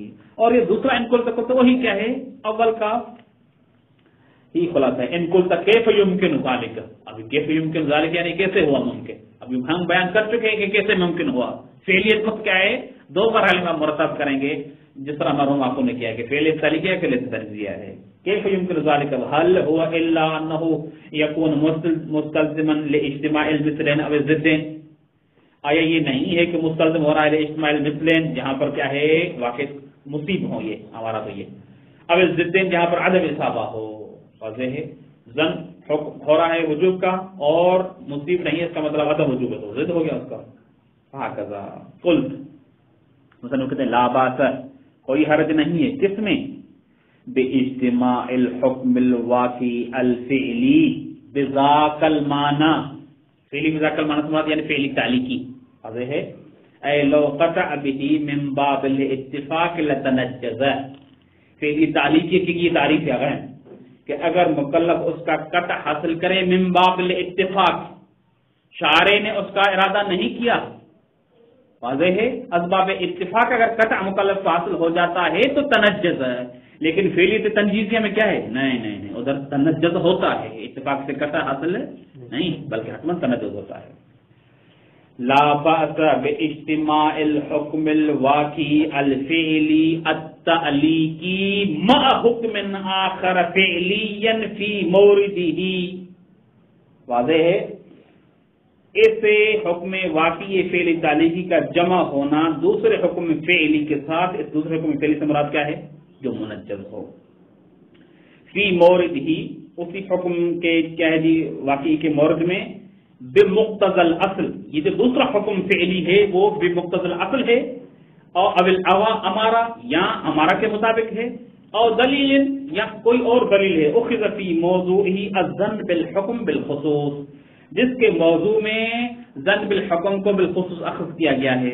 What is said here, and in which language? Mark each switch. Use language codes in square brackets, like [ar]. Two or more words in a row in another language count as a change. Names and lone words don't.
[ur] اور یہ دوسرا ان کل تک تو وہی کیا ہے اول کا ہی خلاصہ ہے. ان کل تک [ar] کیف یمکن ذالک، [ur] ابھی [ar] کیف یمکن ذالک [ur] یعنی کیسے ہوا ممکن، ابھی ہم بیان کر چکے ہیں کہ کیسے ممکن ہوا. فعلیت کو کیا ہے دو مرحلے میں مرتب کریں گے جس طرح مرحوم آپ نے کیا کہ [ar] فعلیت تعلیقیہ فعلیت تنجیزیہ [ur] ہے. [ar] کیف یمکن ذالک هل هو الا انه يكون مستلزما لاجتماع المثلين او الضدين، [ur] آیا یہ نہیں ہے کہ مستلزم ہو رہا ہے [ar] اجتماع المثلین [ur] جہاں پر کیا ہے واقع مصیب ہو یہ ہمارا تو یہ، اب الضدین جہاں پر [ar] عدم اصابہ [ur] ہو. واضح ہے زن ہو رہا ہے وجوب کا اور مصیب نہیں ہے اس کا مطلب [ar] عدم وجوب [ur] ہے تو ضد ہو گیا اس کا. [ar] ہکذا قلت مثلا [ur] کہتے ہیں [ar] لا باس، [ur] کوئی حرج نہیں ہے کس میں [ar] باجتماع الحکم الواقعی الفعلی بذاک المعنی، فعلی بذاک المعنی [ur] سمجھ یعنی [ar] فعلی تعلیقی. [ur] واضح ہے [ar] اے لو قطع به من باب الاتفاق لتنجز، فعلی تعلیقی [ur] کی یہ تعریف ہے کہ اگر مکلف اس کا قطع حاصل کرے [ar] من باب الاتفاق، [ur] شارع نے اس کا ارادہ نہیں کیا، واضح ہے اسباب اتفاق اگر قطع مکلف کو حاصل ہو جاتا ہے تو تنجز ہے. لیکن [ar] فعلیت تنجیزیہ [ur] میں کیا ہے نہیں ادھر تنجز ہوتا ہے، اتفاق سے قطع حاصل نہیں بلکہ حتما تنجز ہوتا ہے. [ar] لا باس باجتماع الحکم الواقعی الفعلی التعلیقی مع حکم آخر فعلیا فی موردہ. [ur] واضح ہے اسے [ar] حکم واقعی فعلی تعلیقی [ur] کا جمع ہونا دوسرے [ar] حکم فعلی [ur] کے ساتھ، اس دوسرے [ar] حکم فعلی [ur] سے مراد کیا ہے؟ جو منجز ہو، [ar] فی مورد ہی، [ur] اسی حکم کے کیا ہے جی واقعی کے مورد میں، [ar] بمقتضى الاصل، [ur] یہ جو دوسرا حکم فعلی ہے وہ [ar] بمقتضى الاصل [ur] ہے، اور اول امارہ یا امارہ کے مطابق ہے، اور دلیل یا کوئی اور دلیل ہے، [ar] اخذ فی موضوعہ الظن بالحکم بالخصوص، [ur] جس کے موضوع میں [ar] ظن بالحکم [ur] کو بالخصوص اخذ کیا گیا ہے.